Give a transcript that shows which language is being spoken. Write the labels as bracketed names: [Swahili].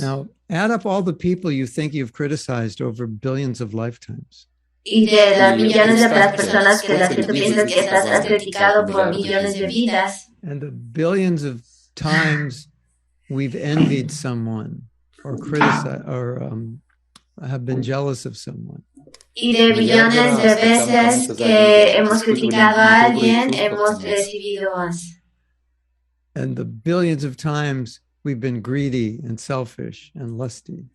[English] Now, add up all the people you think you've criticized over billions of lifetimes. [Spanish] Y de las millones de las personas que las que tú piensas que has criticado por millones de vidas. [English] And the billions of times we've envied someone or criticized or have been jealous of someone. [Spanish] Y de millones de veces que hemos criticado a alguien, hemos recibido más. [English] And the billions of times we've been greedy and selfish and lusty.